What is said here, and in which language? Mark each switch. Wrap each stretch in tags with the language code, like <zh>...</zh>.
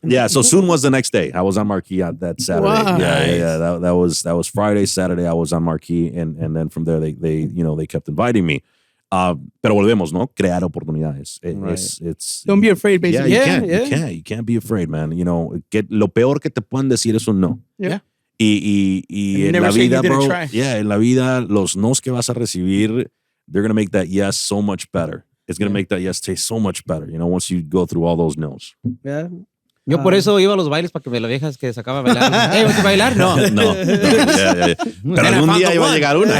<en>Yeah, so soon was the next day. I was on Marquee that Saturday. Wow. Yeah. That was Friday, Saturday. I was on Marquee, and then from there they kept inviting me.</en> <es>Pero volvemos, ¿no? Crear oportunidades. It's</es> <en>Don't be afraid, basically. You can't be afraid, man.</en> <es>Lo peor que te pueden decir es un no.</es> <en>Yeah.</en> <es>Y en la vida, bro. Yeah, en la vida, los nos que vas a recibir,</es> <en>they're going to make that yes so much better. It's going to make that yes taste so much better, once you go through all those no's. Yeah.</en> <es>Yo por eso iba a los bailes para que me lo dejas que se acaba de bailar. ¿Vas a bailar? No.</es> <en>Yeah.</en> <es>Pero algún día iba a llegar una.</es>